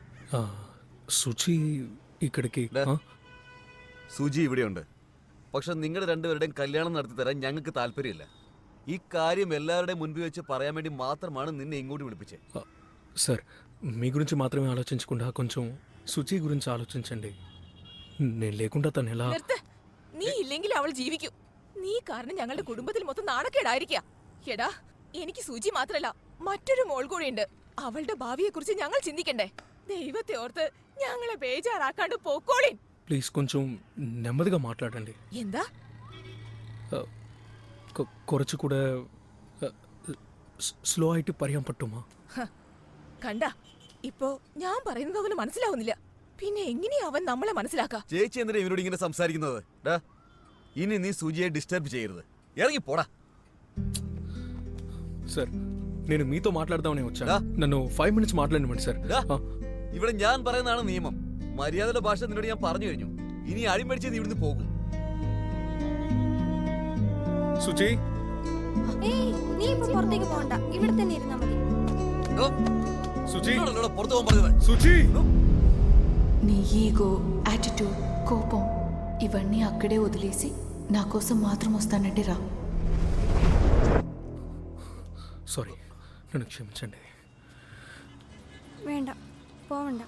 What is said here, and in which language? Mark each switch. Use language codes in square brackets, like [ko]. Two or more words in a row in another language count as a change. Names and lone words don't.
[ml] സുചി ഇക്കടക്ക് സുജി ഇവിടെയുണ്ട്. പക്ഷെ നിങ്ങളുടെ രണ്ടുപേരുടെയും കല്യാണം നടത്തി തരാൻ ഞങ്ങൾക്ക് താല്പര്യമില്ല. ഈ കാര്യം എല്ലാവരുടെയും മുൻപിൽ వెచ్చి പറയാൻ വേണ്ടി മാത്രമാണ് [te] నిన్ను ఇంకోటి విడిపించే. సార్ మీ గురించి మాత్రమే ఆలోచించకుండా కొంచెం సుచి గురించి ఆలోచించండి. నేను లేకుండా తను ఎలా? [ml] നീ ഇല്ലെങ്കിൽ അവൾ ജീവിക്കും. നീ കാരണം ഞങ്ങളുടെ കുടുംബത്തിൽ മൊത്തം നാണക്കേടായിരിക്കുക. എടാ, എനിക്ക് സുജി മാത്രല്ല മറ്റൊരു മോൾ കൂടിയുണ്ട്. അവളുടെ ഭാവിയെ കുറിച്ച് ഞങ്ങൾ ചിന്തിക്കണ്ടേ? ദൈവത്തെ ഓർത്ത് ഞങ്ങളെ ബേജാറാക്കാണ്ട് പോക്കോളിൻ. [te] ప్లీజ్ కొంచెం నెమ్మదిగా మాట్లాడండి. [ml] എന്താ? കുറച്ചുകൂടെ സ്ലോ ആയിട്ട് പറയാൻ പറ്റുമോ? കണ്ട, ഇപ്പോ ഞാൻ പറയുന്നത് അവന് മനസ്സിലാവുന്നില്ല. പിന്നെ എങ്ങനെയാ അവൻ നമ്മളെ മനസ്സിലാക്കാ? ചേച്ചി എന്തിനാ ഇവനോട് ഇങ്ങനെ സംസാരിക്കുന്നത്? ഇനി നീ സുജിയെ ഡിസ്റ്റർബ് ചെയ്യരുത്. ഇറങ്ങി പോടാ. [te] సార్ నేను మీతో మాట్లాడదామని వచ్చాను. నన్ను 5 minutes మాట్లాడనివ్వండి సార్. [ml] ഇവിടെ ഞാൻ പറയുന്നതാണ് നിയമം. മര്യാദയുടെ ഭാഷ നിന്നോട് ഞാൻ പറഞ്ഞു കഴിഞ്ഞു. ഇനി അടിമടിച്ച് നീ ഇവിടുന്ന് പോകും. സുചി, നീ ഇപ്പോ പുറത്തേക്ക് പോകണ്ട, ഇവിടെ തന്നെ ഇരുന്നാ മതി. సుచి പുറത്തു പോകാൻ പറഞ്ഞത്. [te] సుచి, నీ ఈగో, యాటిట్యూడ్, కోపం ఇవన్నీ అక్కడే వదిలేసి నా కోసం మాత్రం వస్తానంటే రా. సారీ, నన్ను క్షమించండి. [ml] വേണ്ട, പോവണ്ട.